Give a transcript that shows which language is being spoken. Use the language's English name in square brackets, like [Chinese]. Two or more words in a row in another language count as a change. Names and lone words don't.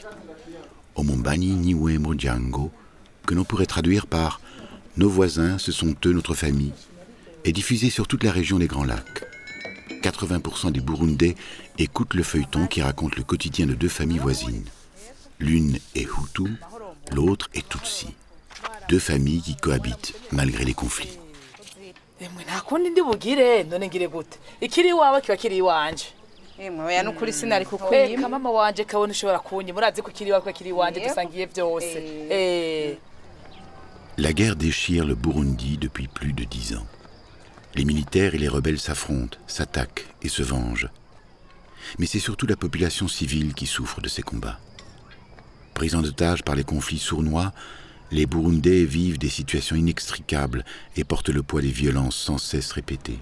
[Rundi] Omombani Niwe Mojango, [French] que l'on pourrait traduire par « Nos voisins, ce sont eux notre famille », est diffusé sur toute la région des Grands Lacs. 80% des Burundais écoutent le feuilleton qui raconte le quotidien de deux familles voisines. L'une est Hutu, l'autre est Tutsi. Deux familles qui cohabitent malgré les conflits. [Rundi] Oya nukuri sinari kukwima mama wanje kabone ushobora kunyi murazi ko kiri wako kiri wanje dusangiye byose. [French] La guerre déchire le Burundi depuis plus de 10 ans. Les militaires et les rebelles s'affrontent, s'attaquent et se vengent. Mais c'est surtout la population civile qui souffre de ces combats. Pris en otage par les conflits sournois, les Burundais vivent des situations inextricables et portent le poids des violences sans cesse répétées.